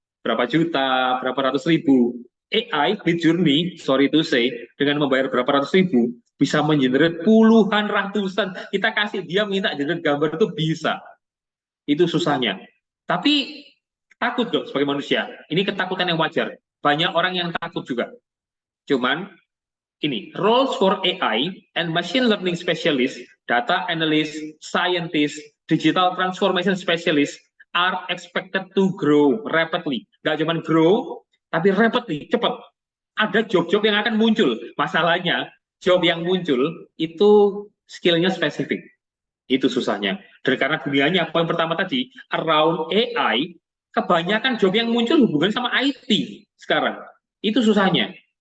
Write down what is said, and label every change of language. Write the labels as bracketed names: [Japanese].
[Indonesian] Berapa juta, berapa ratus ribu. AI, Midjourney, [English] sorry to say, [Indonesian] dengan membayar berapa ratus ribu, bisa mengenerate puluhan ratusan. Kita kasih dia minta generate gambar itu bisa. Itu susahnya. Tapi takut dong sebagai manusia. Ini ketakutan yang wajar. Banyak orang yang takut juga. Cuman ini, [English] roles for AI and machine learning specialist, data analyst, scientist, digital transformation specialist are expected to grow rapidly. [Indonesian] Nggak cuma grow, tapi rapidly, cepat. Ada job-job yang akan muncul. Masalahnya, job yang muncul itu skillnya spesifik. Itu susahnya. Dan karena dunianya, poin pertama tadi, around AI, kebanyakan job yang muncul hubungan sama IT sekarang. Itu susahnya.